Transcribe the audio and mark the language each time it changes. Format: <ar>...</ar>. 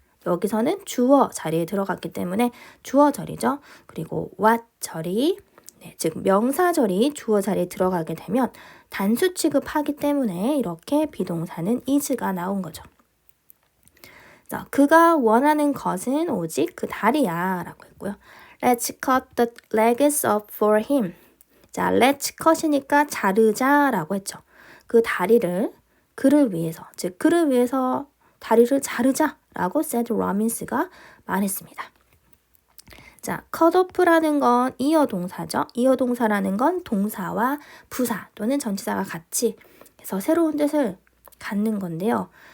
<ko>여기서는 주어 자리에 들어갔기 때문에 주어절이죠. 그리고 what 절이 즉 명사절이 주어 자리에 들어가게 되면 단수 취급하기 때문에 이렇게 비동사는 is가 나온 거죠. 자, 그가 원하는 것은 오직 그 다리야 라고 했고요.</ko> <en>Let's cut the legs off for him.</en> <ko>자, let's cut이니까 자르자 라고 했죠. 그 다리를 그를 위해서, 즉 그를 위해서 다리를 자르자 라고 세드 로빈스가 말했습니다. 자, cut off라는 건 이어 동사죠. 이어 동사라는 건 동사와 부사 또는 전치사가 같이 해서 새로운 뜻을 갖는 건데요.</ko>